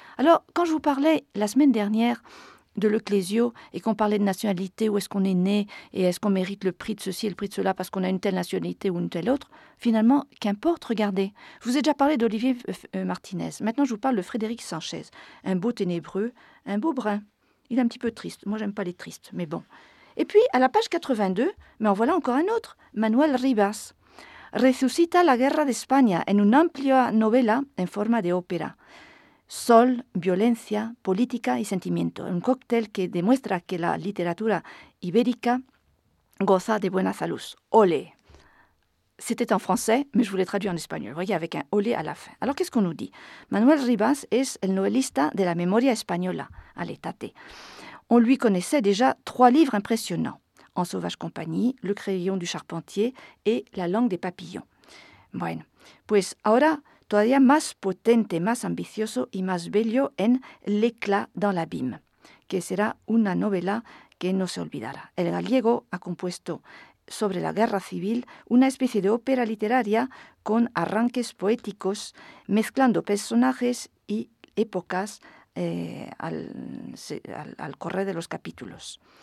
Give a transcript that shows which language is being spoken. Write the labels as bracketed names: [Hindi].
[French] Alors, quand je vous parlais la semaine dernière de Le Clésio et qu'on parlait de nationalité, où est-ce qu'on est né et est-ce qu'on mérite le prix de ceci et le prix de cela parce qu'on a une telle nationalité ou une telle autre, finalement, qu'importe, regardez. Je vous ai déjà parlé d'Olivier Martinez. Maintenant, je vous parle de Frédéric Sanchez. Un beau ténébreux, un beau brun. Il est un petit peu triste. Moi, j'aime pas les tristes, mais bon. Et puis, à la page 82, mais en voilà encore un autre, Manuel Rivas. [Spanish] Resucita la guerra d'Espagne en una amplia novela en forma de ópera. Sol, violencia, política y sentimiento. Un cóctel que demuestra que la literatura ibérica goza de buena salud. Olé. [French] C'était en français, mais je voulais traduire en espagnol. Vous voyez, avec un olé à la fin. Alors, qu'est-ce qu'on nous dit? [Spanish] Manuel Rivas es el novelista de la memoria española. [French] Allez, tâtez. On lui connaissait déjà trois livres impressionnants. En sauvage compagnie, Le crayon du charpentier et La langue des papillons. [Spanish] Bueno, pues ahora... Todavía más potente, más ambicioso y más bello en L'éclat dans l'abîme, que será una novela que no se olvidará. El gallego ha compuesto sobre la guerra civil una especie de ópera literaria con arranques poéticos, mezclando personajes y épocas al correr de los capítulos.